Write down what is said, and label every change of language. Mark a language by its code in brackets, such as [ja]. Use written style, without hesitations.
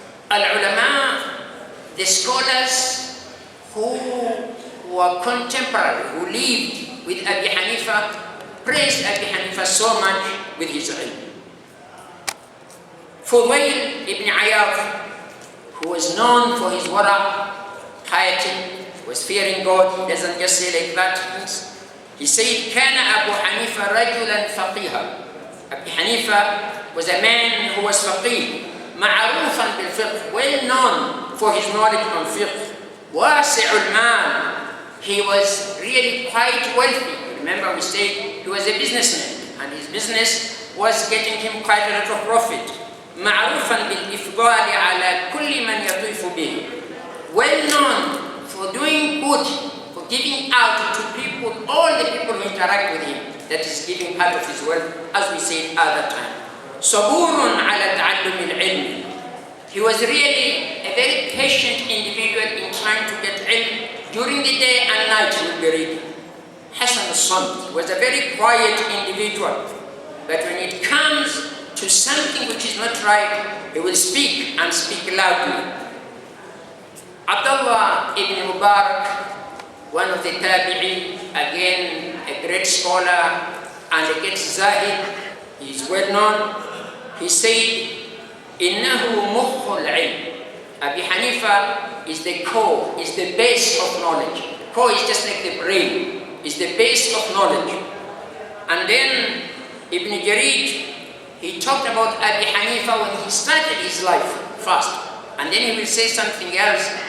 [en] Al-ulama, the scholars who were contemporary, who lived with Abi Hanifa, praised Abi Hanifa so much with his ilm. Fudayl ibn Iyad, who was known for his wara, piety, was fearing God, he doesn't just say like that. He said, [ar] كان أبو حنيفة رجلا فقيها. [en] Abi Hanifa was a man who was faqih, [ar] معروفا بالفقه, [en] well known for his knowledge on fiqh. [ar] واسع المال. [en] He was really quite wealthy. Remember we said he was a businessman, and his business was getting him quite a lot of profit. [ar] معروفا بالإفضال على كل من يطيف به. [en] Well known for doing good, for giving out to people, all the people who interact with him, that is giving part of his wealth, as we said other time. [ar] صبور على تعلم العلم. [en] He was really a very patient individual in trying to get ilm. During the day and night he would be reading. Hasan al-Samt was a very quiet individual, but when it comes to something which is not right, he will speak and speak loudly. Abdullah ibn Mubarak, one of the tabi'in, again a great scholar and a great zahid, he is well known. He said, [ar] إِنَّهُ مُخُّ الْعِلْمِ. [en] Abi Hanifa is the core, is the base of knowledge. Core is just like the brain, is the base of knowledge. And then Ibn Jarir, he talked about Abi Hanifa when he started his life first. And then he will say something else